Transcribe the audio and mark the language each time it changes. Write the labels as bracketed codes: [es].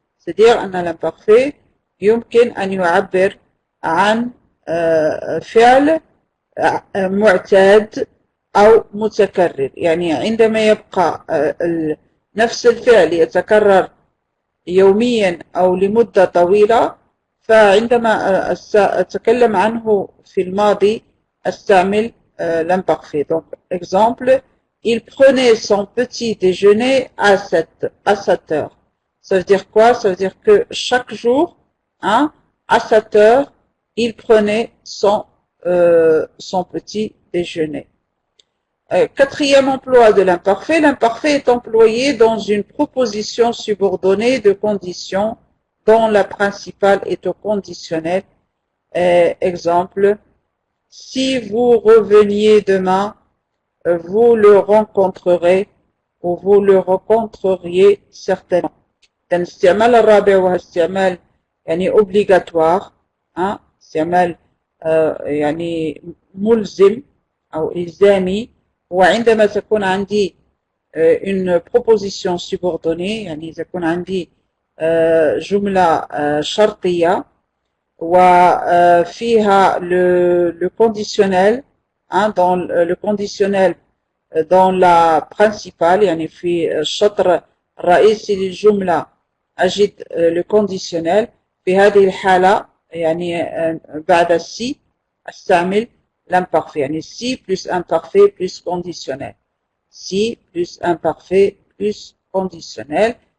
[fr] C'est-à-dire, on a l'imparfait, [ar] يمكن أن يعبر عن فعل معتاد أو متكرر. يعني عندما يبقى نفس الفعل يتكرر يوميا أو لمدة طويلة، فعندما أتكلم عنه في الماضي أستعمل l'imparfait. [fr] Donc, exemple, il prenait son petit déjeuner à 7 heures. Ça veut dire quoi? Ça veut dire que chaque jour, hein, à 7 heures, il prenait son petit déjeuner. Quatrième emploi de l'imparfait. L'imparfait est employé dans une proposition subordonnée de conditions dont la principale est au conditionnel. Exemple, si vous reveniez demain, vous le rencontrerez ou vous le rencontreriez certainement. [ar] الاستعمال الرابع وهو استعمال يعني obligatoire، استعمال يعني ملزم أو إلزامي، وعندما تكون عندي [fr] une proposition subordonnée، [ar] يعني تكون عندي جملة شرطية وفيها le conditionnel، [fr] dans le conditionnel dans la principale، [ar] يعني في الشطر الرئيسي للجملة أجد le conditionnel. في هذه الحالة يعني بعد si أستعمل l'imparfait، يعني [fr] si plus imparfait plus conditionnel. Si plus imparfait plus conditionnel.